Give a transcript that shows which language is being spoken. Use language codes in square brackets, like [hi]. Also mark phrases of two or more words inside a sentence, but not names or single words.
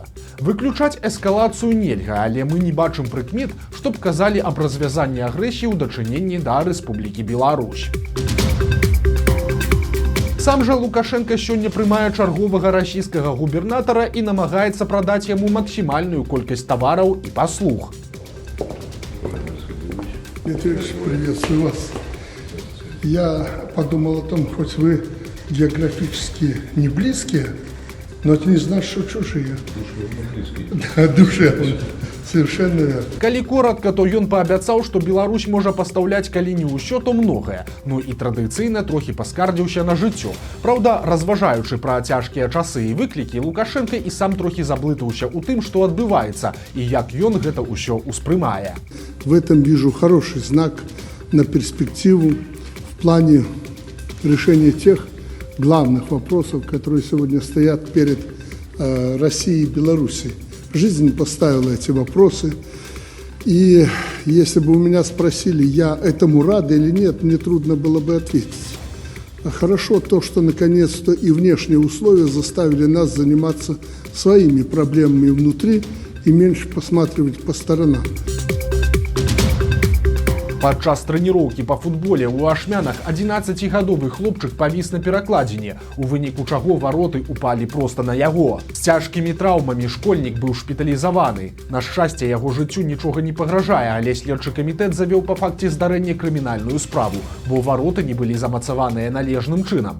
[be] Выключаць эскалацыю нельга, але мы не бачым прыкмет, што б казалі аб развязанні агрэсіі ў дачыненні да Рэспублікі Беларусь. Сам жа Лукашенко сёння прымае чарговага расійскага губернатара і намагаецца прадаць яму максімальную колькасць тавараў і паслуг. [ru] Дмитрий, приветствую вас. Я подумал о том, хоть вы географически не близкие, но это не значит, что чужие. Да, душевно. Совершенно верно. [be] Калі коротка, то ён паабяцаў, што Беларусь можа пастаўляць калі не ўсё, то многае. Ну і традыцыйна трохі паскардзіўся на жыццё. Праўда, разважаючы пра цяжкія часы і выклікі, Лукашенко і сам трохі заблытаўся ў тым, што адбываецца і як ён гэта ўсё ўспрымае. [ru] В этом вижу хороший знак на перспективу в плане решения тех главных вопросов, которые сегодня стоят перед Россией и Белоруссией. Жизнь поставила эти вопросы, и если бы у меня спросили, я этому рад или нет, мне трудно было бы ответить. А хорошо то, что наконец-то и внешние условия заставили нас заниматься своими проблемами внутри и меньше посматривать по сторонам. [be] Падчас трэніроўкі па футболе ў Ашмянах 11гадовы хлопчык павіс на перакладзіне, у выніку чаго вароты упалі проста на яго. З цяжкімі траўмамі школьнік быў шпіталізаваны. На шчасце, яго жыццю нічога не пагражае, але следчы камітэт завёў па факце здарэння крымінальную справу, бо вароты не былі замацаваныя належным чынам.